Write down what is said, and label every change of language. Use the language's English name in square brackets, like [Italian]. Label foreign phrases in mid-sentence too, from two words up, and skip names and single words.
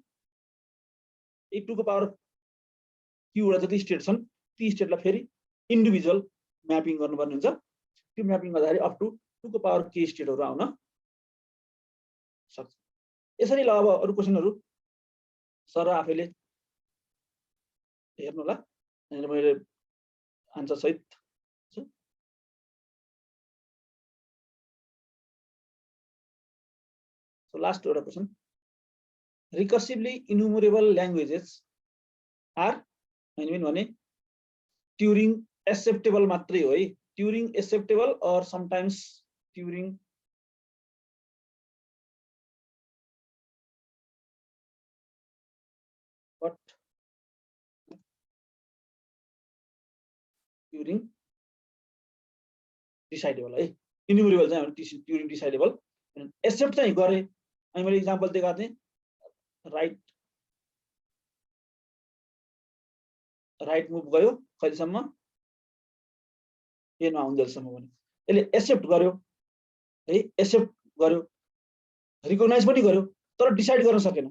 [Nepali] 8 2 को पावर q वटा जति स्टेट छन् ती स्टेटलाई फेरि [English] individual mapping [Nepali] गर्नुपर्ने हुन्छ त्यो म्यापिङ गर्दाखेरि [English] up to [Nepali] 2 को पावर k स्टेटहरु आउन सक्छ यसरी ल अब अरु क्वेशनहरु सर आफैले हेर्नु होला अनि मैले आन्सर सहित [English] So last order question. Recursively enumerable languages are I mean one Turing acceptable [Nepali] मात्र हो है [English] Turing acceptable or sometimes Turing what Turing decidable [Nepali] hai enumerable चाहिँ [English] Turing decidable [Nepali] एक्सेप्ट चाहिँ गरेँ अनि मैले इक्जाम्पल दिएको थिएँ [English] right move [Nepali] गयो कहिलेसम्म ए नआउन्जेलसम्म भने यसले एक्सेप्ट गर्यो है एक्सेप्ट गर्यो रिकग्नाइज पनि गर्यो तर डिसाइड गर्न सकेन